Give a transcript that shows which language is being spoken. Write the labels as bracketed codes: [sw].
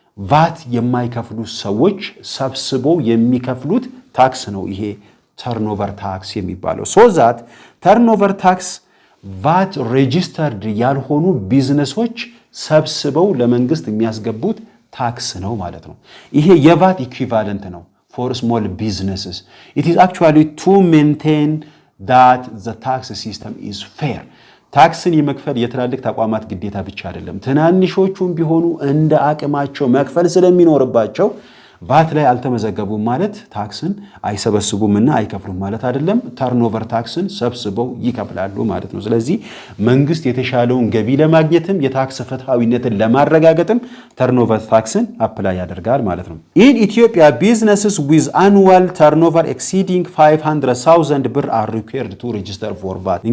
[am] ቫት የማይከፍሉ ሰዎች ሰብስበው የሚከፍሉት ታክስ ነው ይሄ turnover tax የሚባለው። [en] so that [am] turnover tax ቫት ሬጂስተርድ ያልሆኑ ቢዝነሶች ሰብስበው ለመንግስት የሚያስገቡት ታክስ ነው ማለት ነው። ይሄ የቫት ኢኩዊቫለንት ነው [en] for small businesses. It is actually to maintain that the tax system is fair. [am] ታክስን የመክፈል የትላልቅ ተቋማት ግዴታ ብቻ አይደለም። ትናንሾቹም ቢሆኑ እንደ አቅማቸው መክፈል ስለሚኖርባቸው ቫት ላይ አልተመዘገቡም ማለት ታክስን አይሰበስቡምና አይከፍሉም ማለት አይደለም። ተርኖቨር ታክስን ሰብስበው ይከፍላሉ ማለት ነው። ስለዚህ መንግስት የተሻለውን ገቢ ለማግኘትም የታክስ ፍትሃዊነትን ለማረጋገጥም ተርኖቨር ታክስን አፕላይ ያደርጋል ማለት ነው። [en] in Ethiopia businesses with annual turnover exceeding 500,000 ብር are required to register for VAT.